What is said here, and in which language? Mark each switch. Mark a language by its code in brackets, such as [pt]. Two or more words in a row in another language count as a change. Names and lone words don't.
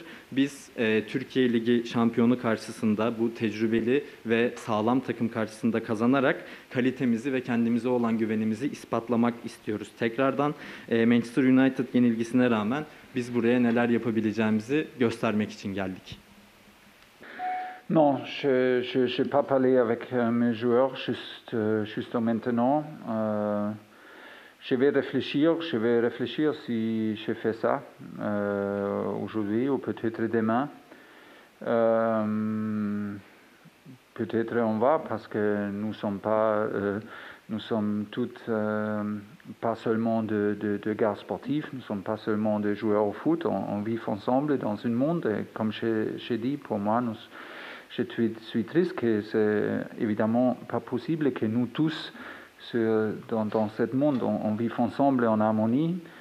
[tr] Biz Türkiye Ligi şampiyonu karşısında bu tecrübeli ve sağlam takım karşısında kazanarak kalitemizi ve kendimize olan güvenimizi ispatlamak istiyoruz. Tekrardan Manchester United yenilgisine rağmen biz buraya neler yapabileceğimizi göstermek için geldik. [fr] Non, je n'ai pas parlé avec mes joueurs juste maintenant. Je vais réfléchir si je fais ça aujourd'hui ou peut-être demain. Peut-être on va, parce que nous sommes toutes pas seulement de gars sportifs, nous sommes pas seulement des joueurs au foot, on vit ensemble dans un monde, et comme j'ai dit, pour moi, je suis triste que c'est évidemment pas possible que nous tous, dans ce monde, on vit ensemble en harmonie.